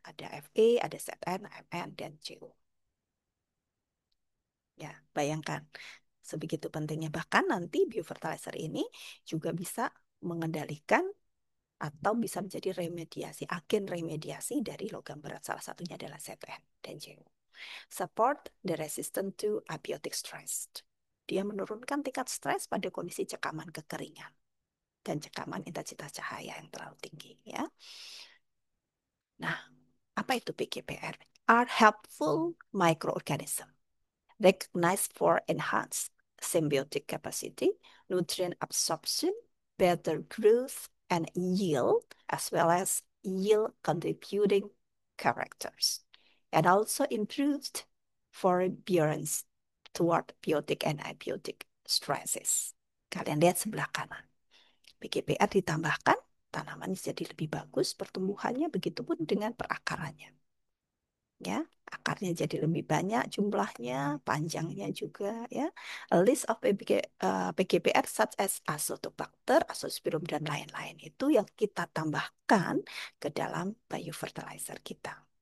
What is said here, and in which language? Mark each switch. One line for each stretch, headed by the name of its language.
Indonesian: Ada Fe, ada Zn, Mn, dan Co. Ya, bayangkan sebegitu pentingnya. Bahkan nanti biofertilizer ini juga bisa mengendalikan atau bisa menjadi remediasi, agen remediasi dari logam berat. Salah satunya adalah Zn dan Cu.
English: Support the resistance to abiotic stress.
Indonesian: Dia menurunkan tingkat stres pada kondisi cekaman kekeringan dan cekaman intensitas cahaya yang terlalu tinggi. Ya. Nah, apa itu PGPR?
English: Are helpful microorganism recognized for enhanced symbiotic capacity, nutrient absorption, better growth and yield, as well as yield contributing characters, and also improved forbearance toward biotic and abiotic stresses.
Indonesian: Kalian lihat sebelah kanan. PGPR ditambahkan, tanaman jadi lebih bagus pertumbuhannya, begitupun dengan perakarannya. Ya, akarnya jadi lebih banyak jumlahnya, panjangnya juga ya.
English: A list of PGPR such as
Indonesian: Azotobacter, Azospirillum dan lain-lain itu yang kita tambahkan ke dalam biofertilizer kita.